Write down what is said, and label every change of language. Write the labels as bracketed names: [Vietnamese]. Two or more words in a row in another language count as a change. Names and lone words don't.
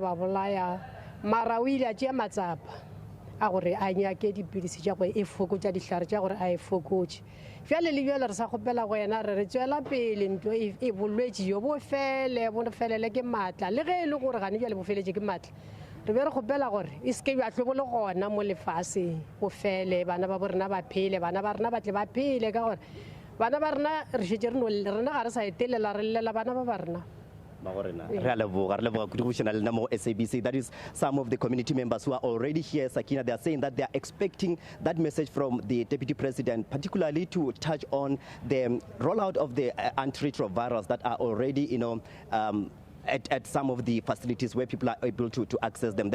[Northern Sotho] ba bolaya mara o ile a tšea matsapa a gore a nyake dipilisi tša gore e fokotša dihlare tša gore a e fokotše bjale le bjale re sa kgopela go yena re tšwela pele ntho e bolwetši jo bo felele ke maatla le ge e le gore gane bjale bo feletše ke maatla re be re kgopela gore e seke bja tlo bo le gona mo lefaseng go fele bana ba bo rena ba phele bana ba rena ba tle ba phele ka gore bana ba rena re šetše rena ga re sa etelela re llela bana ba rena. [English] SABC. That is some of the community members who are already here, Sakina. They are saying that they are expecting that message from the Deputy President, particularly to touch on the rollout of the antiretrovirals that are already, at some of the facilities where people are able to access them.